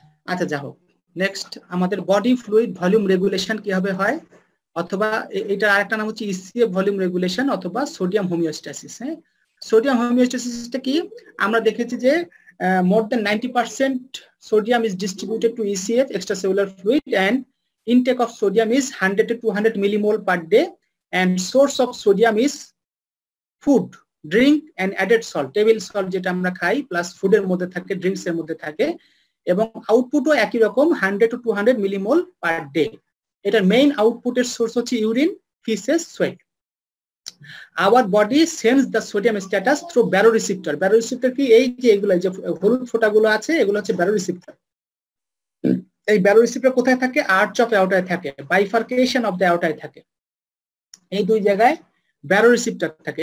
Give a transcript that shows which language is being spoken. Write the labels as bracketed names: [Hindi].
[Bangla] আচ্ছা যা হোক, নেক্সট আমাদের বডি ফ্লুইড ভলিউম রেগুলেশন কিভাবে হয়, অথবা এটা আরেকটা নাম হচ্ছে ইসিএফ ভলিউম রেগুলেশন অথবা সোডিয়াম হোমিওস্ট্যাসিস। হ্যাঁ, সোডিয়াম হোমিওস্ট্যাসিসটা কি, আমরা দেখেছি যে [English] more than 90% sodium is distributed to ECF, extracellular fluid, and intake of sodium is 100 to 200 millimole per day, and source of sodium is food, drink and added salt, [Bangla] table salt যেটা আমরা খাই plus ফুডের মধ্যে থাকে, drinks এর মধ্যে থাকে, এবং আউটপুটও একই রকম 100 to 200 মিলিমোল পার ডে। এটার মেইন আউটপুটের সোর্স হচ্ছে urine, ফিসেস, sweat. [English] Our body sends the sodium status through baroreceptor. [Bangla] Baroreceptor কি, এই যে এগুলো যে হলুদ ফোঁটাগুলো আছে এগুলো হচ্ছে baroreceptor। এই baroreceptor কোথায় থাকে, আর্চ অফ অ্যাওর্টায় থাকে, বাইফার্কেশন অফ দ্য অ্যাওর্টায় থাকে, এই দুই জায়গায় baroreceptor থাকে।